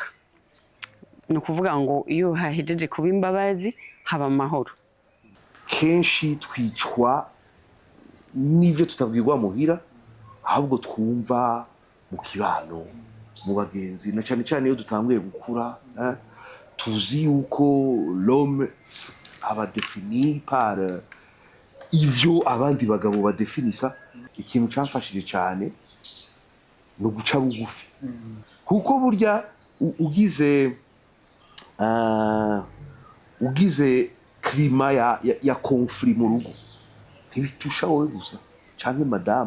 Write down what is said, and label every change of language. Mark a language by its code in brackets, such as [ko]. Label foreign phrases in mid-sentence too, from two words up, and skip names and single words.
[rn] Ni ukuvuga ngo iyo hahejeje kuba imbabazi haba amahoro. Kenshi twicwa n'ivyo tutabwirwa muhira ahubwo twumva mu kibano mu bagenzi na cyane cyane iyo dutanguye gukura tuzi yuko l'homme aba [fr] défini par [rn] ivyo abandi bagabo badefinisa. Ikintu cyamfashije cyane no guca bugufi kuko burya ugize klima ya conflit mu rugo ntibitusha wowe gusa canke madame